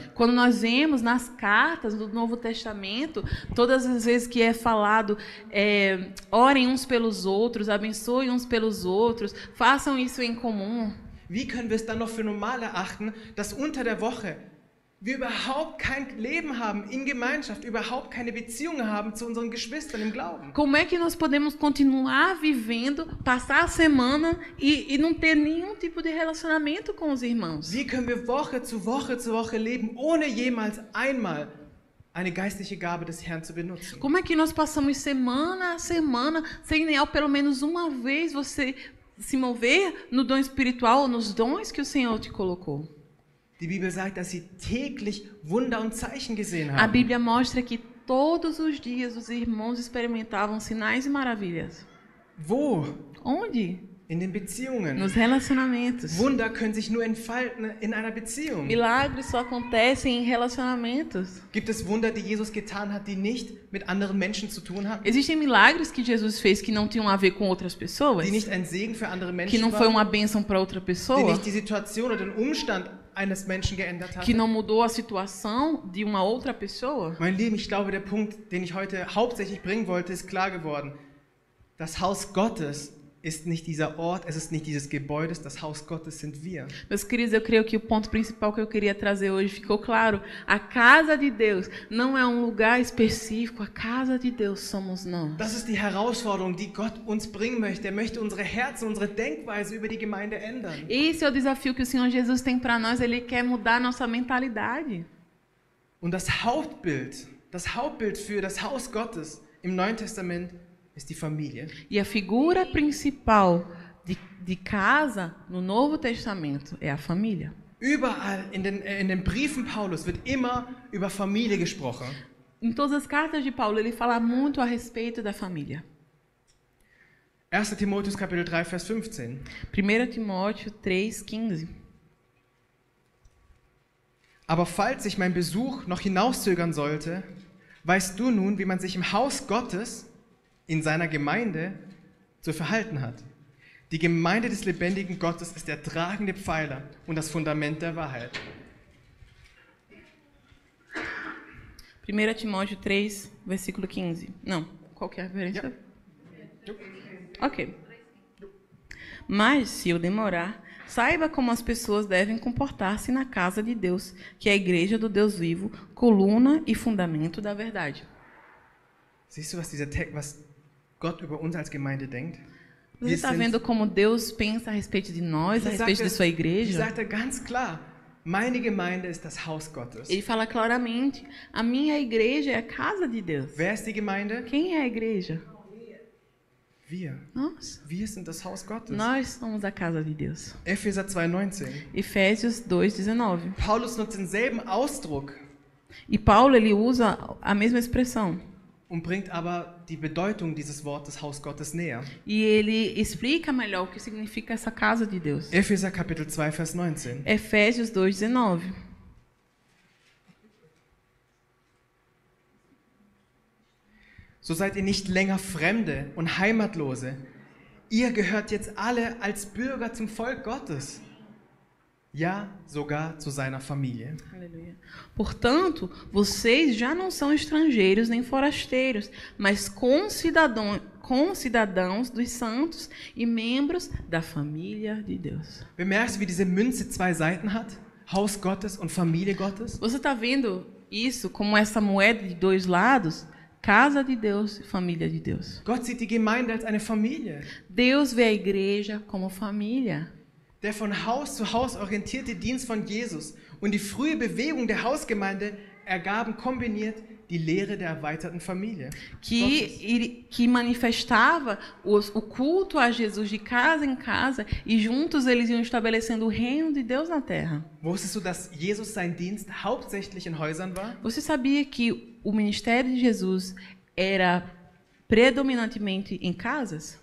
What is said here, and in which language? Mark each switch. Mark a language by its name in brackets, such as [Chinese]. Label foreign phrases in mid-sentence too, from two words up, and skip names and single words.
[Portuguese] Quando nós vemos nas cartas do Novo Testamento, todas as vezes que é falado, orem uns pelos outros, abençoem uns pelos outros, façam isso em comum. [German] Wie können wir es dann noch für normal erachten, dass unter der Woche wir überhaupt kein Leben haben in Gemeinschaft, überhaupt keine Beziehungen haben zu unseren Geschwistern im Glauben? [Portuguese] Como é que nós podemos continuar vivendo, passar a semana e não ter nenhum tipo de relacionamento com os irmãos? [German] Wie können wir Woche zu Woche leben, ohne jemals einmal eine geistliche Gabe des Herrn zu benutzen? [Portuguese] Como é que nós passamos semana a semana sem nem pelo menos uma vez você se mover no dom espiritual, nos dons que o Senhor te colocou? [German] Die Bibel sagt, dass sie täglich Wunder und Zeichen gesehen [Portuguese] A [German] haben. [Portuguese] Bíblia mostra que todos os dias os irmãos experimentavam sinais e maravilhas. [German] Wo? [Portuguese] Onde? [German] in den Beziehungen. [Portuguese] nos relacionamentos. [German] Wunder können sich nur entfalten in einer Beziehung. [Portuguese] Milagres só acontecem em relacionamentos. [German] Gibt es Wunder, die Jesus getan hat, die nicht mit anderen Menschen zu tun hatten? [Portuguese] Existem milagres que Jesus fez que não tinham a ver com outras pessoas? [German] Die nicht ein Segen für andere [Portuguese] Que [German] Menschen [Portuguese] não foi [German] waren? [Portuguese] uma bênção para outra [German] Die [Portuguese] pessoa? [German] nicht die Situation oder den Umstand eines Menschen geändert [Portuguese] Que [German] hatten? [Portuguese] não mudou a situação de uma outra pessoa? [German] Mein Lieben, ich glaube, der Punkt, den ich heute hauptsächlich bringen wollte, ist klar geworden. Das Haus Gottes ist nicht dieser Ort, es ist nicht dieses Gebäude, das Haus Gottes sind wir. [Portuguese] Meus queridos, eu creio que o ponto principal que eu queria trazer hoje ficou claro. A casa de Deus não é um lugar específico, a casa de Deus somos nós. [German] Das ist die Herausforderung, die Gott uns bringen möchte. Er möchte unsere Herzen, unsere Denkweise über die Gemeinde ändern. [Portuguese] Esse é o desafio que o Senhor Jesus tem para nós, Ele quer mudar a nossa mentalidade. [German] Und das Hauptbild für das Haus Gottes im Neuen Testament ist die Familie. [Portuguese] E a figura principal de casa no Novo Testamento é a família. [German] Überall in den Briefen Paulus wird immer über Familie gesprochen. [Portuguese] Em todas as cartas de Paulo, ele fala muito a respeito da família. [German] 1. Timotheus Kapitel 3, Vers 15. [Portuguese] 1 Timóteo 3,15. [German] Aber falls ich mein Besuch noch hinauszögern sollte, weißt du nun, wie man sich im Haus Gottes in seiner Gemeinde zu verhalten hat. Die Gemeinde des lebendigen Gottes ist der tragende Pfeiler und das Fundament der Wahrheit. [Portuguese] 1 Timóteo 3, versículo 15. Não, qual que é a referência? Ok. Mas, se eu demorar, saiba como as pessoas devem comportar-se na casa de Deus, que é a igreja do Deus vivo, coluna e fundamento da verdade. [German] Siehst du, was Gott über uns als Gemeinde denkt? [Portuguese] Você está vendo como Deus pensa a respeito de nós, a respeito de sua igreja? [German] Sagt ganz klar, meine Gemeinde ist das Haus Gottes. [Portuguese] Ele fala claramente, a minha igreja é a casa de Deus. [German] Wer ist die Gemeinde? [Portuguese] Quem é a igreja? [German] Wir. [Portuguese] Nós. [German] Wir sind das Haus Gottes. [Portuguese] Nós somos a casa de Deus. [German] Epheser 2,19. [Portuguese] Efésios 2:19. [German] Paulus nutzt denselben Ausdruck [Portuguese] E Paulo ele usa a mesma expressão. [German] und bringt aber die Bedeutung dieses Wortes Haus Gottes näher. [Portuguese] E ele explica melhor o que significa essa casa de Deus. [German] Epheser Kapitel 2, Vers 19. [Portuguese] Efésios 2:19. [German] So seid ihr nicht länger Fremde und Heimatlose. Ihr gehört jetzt alle als Bürger zum Volk Gottes. Ja, sogar zu seiner Familie. [Portuguese] Aleluia. Portanto, vocês já não são estrangeiros nem forasteiros, mas concidadãos dos santos e membros da família de Deus. [German] Bemerkst du, wie diese Münze zwei Seiten hat? Haus Gottes und Familie Gottes? [Portuguese] Você está vendo isso como essa moeda de dois lados? Casa de Deus e família de Deus. [German] Gott sieht die Gemeinde als eine Familie. [Portuguese] Deus vê a igreja como família. [German] Der von Haus zu Haus orientierte Dienst von Jesus und die frühe Bewegung der Hausgemeinde ergaben kombiniert die Lehre der erweiterten Familie. [Portuguese] Que manifestava o culto a Jesus de casa em casa e juntos eles iam estabelecendo o reino de Deus na terra. [German] Wusstest du, dass Jesus sein Dienst hauptsächlich in Häusern war? [Portuguese] Você sabia que o ministério de Jesus era predominantemente em casas?